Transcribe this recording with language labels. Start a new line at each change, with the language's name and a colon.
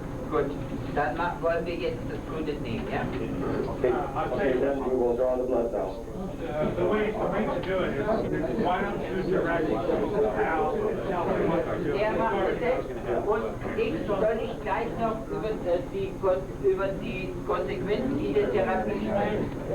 German: Gut, dann wollen wir jetzt das Blut entnehmen, ja?
English: Okay, then we will draw the blood now. The way to do it is, why don't you direct Al and tell him what to do?
German: Der macht das selbst und soll ich gleich noch über die Konsequenzen dieser Therapie sprechen?